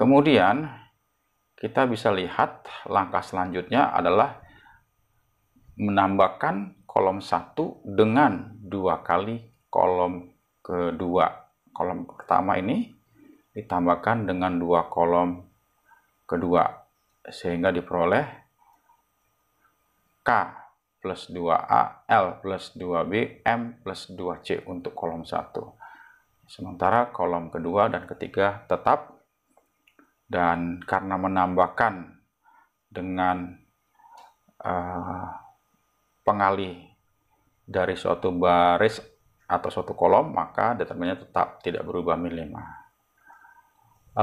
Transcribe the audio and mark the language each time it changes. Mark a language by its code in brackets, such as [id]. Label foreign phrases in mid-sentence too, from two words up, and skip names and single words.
[id] Kemudian kita bisa lihat langkah selanjutnya adalah menambahkan kolom 1 dengan 2 kali kolom kedua. Kolom pertama ini ditambahkan dengan 2 kolom kedua, sehingga diperoleh K plus 2A, L plus 2B, M plus 2C untuk kolom 1. Sementara kolom kedua dan ketiga tetap. Dan karena menambahkan dengan pengalih dari suatu baris atau suatu kolom, maka determinannya tetap tidak berubah min 5.